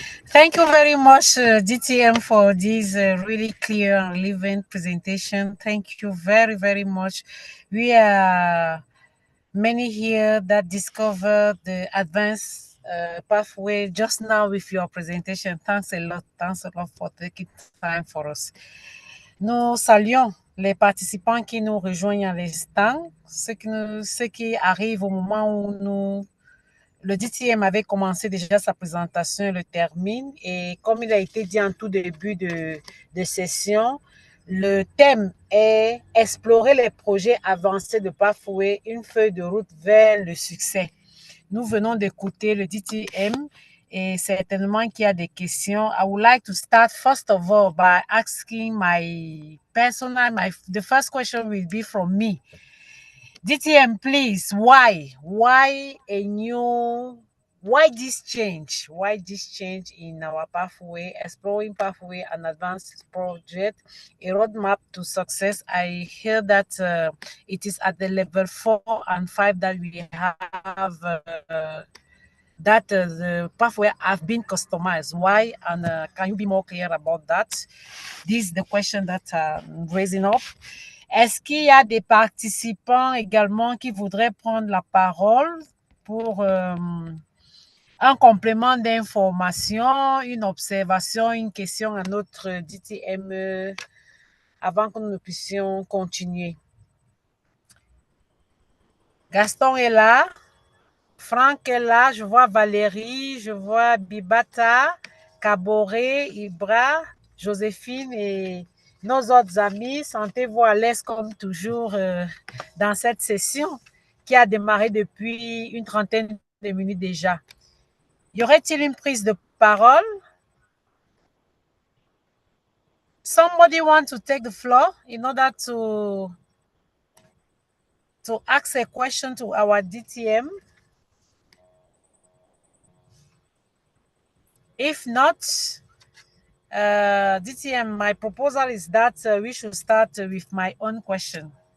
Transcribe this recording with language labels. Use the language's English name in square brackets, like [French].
[English] Thank you very much, DTM, for this really clear and relevant presentation. Thank you very, very much. We are many here that discovered the advanced pathway just now with your presentation. Thanks a lot. Thanks a lot for taking time for us. [French] Nous saluons les participants qui nous rejoignent à l'instant, ceux qui arrivent au moment où le DTM avait commencé déjà sa présentation et le termine. Et comme il a été dit en tout début de session, le thème est explorer les projets avancés de Pathway, une feuille de route vers le succès. Nous venons d'écouter le DTM et certainement qu'il y a des questions. [English] I would like to start first of all by asking the first question will be from me. DTM, please, why a new Why this change? Why this change in our pathway, exploring pathway and advanced project, a roadmap to success? I hear that it is at the level 4 and 5 that we have that the pathway have been customized. Why? And can you be more clear about that? This is the question that I'm raising up. [French] Est-ce qu'il y a des participants également qui voudraient prendre la parole pour un complément d'information, une observation, une question à notre DTME avant que nous puissions continuer? Gaston est là. Franck est là. Je vois Valérie. Je vois Bibata, Caboret, Ibra, Joséphine et nos autres amis. Sentez-vous à l'aise comme toujours dans cette session qui a démarré depuis une trentaine de minutes déjà. Y aurait-il une prise de parole? [English] Somebody want to take the floor in order to ask a question to our DTM? If not, DTM, my proposal is that we should start with my own question.